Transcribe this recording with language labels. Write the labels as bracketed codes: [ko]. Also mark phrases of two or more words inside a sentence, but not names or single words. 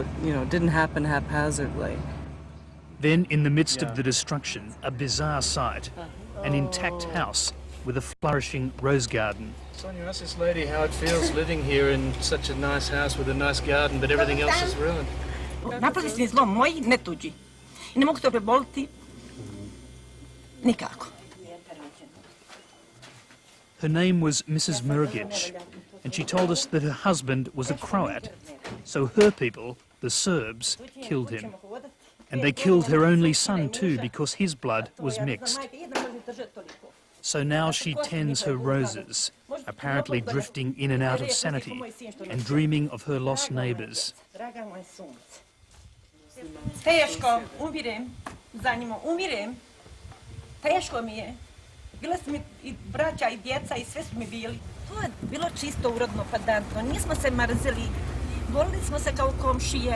[en] You know, it didn't happen haphazardly. Then, in the midst of the destruction, a bizarre sight, an intact house with a flourishing rose garden. Sonia, ask this lady how it feels living here in such a nice house with a nice garden, but everything else is ruined. [sr] Napravili ste mi zlo moj, ne tuđi. I ne mogu se preboliti nikako. [en] Her name was Mrs. Murgic, and she told us that her husband was a Croat, so her people, the Serbs, killed him. And they killed her only son too, because his blood was mixed. So now she tends her roses, apparently drifting in and out of sanity and dreaming of her lost neighbours. [sr] Teško, umirem, za njima, umirem. Teško mi je. Bila su mi i braća i djeca i sve su mi bili. To je bilo čisto urodno, padantno. Nismo se mrzeli. Volili smo se kao komšije.